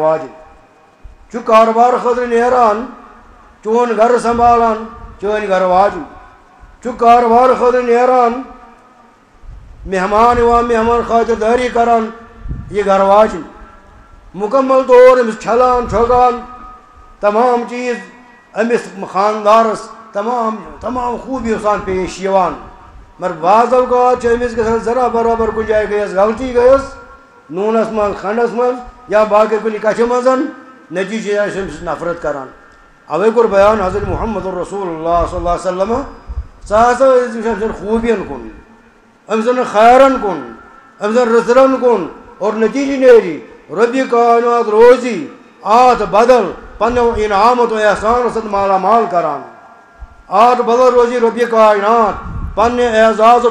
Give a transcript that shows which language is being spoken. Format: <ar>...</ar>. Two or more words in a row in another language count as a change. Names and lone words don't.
<ks>واجِنۍ چھُکھ کارٕبار خٲطرٕ نیران چون گرٕ سنبھالان چٲنۍ گرٕ واجِنۍ چھُکھ کارٕبار خٲطرٕ نیران مہمان یِوان مہمان خاطردٲری کران یہِ گرٕ واجِنۍ مُکمل طور أمِس چھلان چھۄکان تمام چیٖز أمِس خاندارس تمام خوٗبیو سان پیش یِوان مگر بعض اوقات چھِ أمِس گژھان ذرا برابر کُنہِ جایہِ گٔیَس غلطی گٔیَس نوٗنس منٛز کھنٛڈس منٛز یا باقٕے کُنہِ کَچھِ منٛز نٔتیٖجہٕ آسہِ أمِس نفرت کران اوے کوٚر بیان حضرت محمد</ks> <ar>رسول اللہ صلی اللہ علیہ وسلم</ar> <ks>ژٕ ہسا ٲسۍ أمۍ سٕنٛدٮ۪ن خوٗبین کُن أمۍ سٕنٛدٮ۪ن خیرن کُن أمۍ سٕنٛدٮ۪ن رٕژرن کُن اور نٔتیٖجہٕ نیرِ رۄبہِ کائنات روزی اتھ بدل پننیو انعامت و احسانو سۭتۍ مالا مال کران اتھ بدل روزی رۄبہِ کائنات پننہِ اعزاز</ks>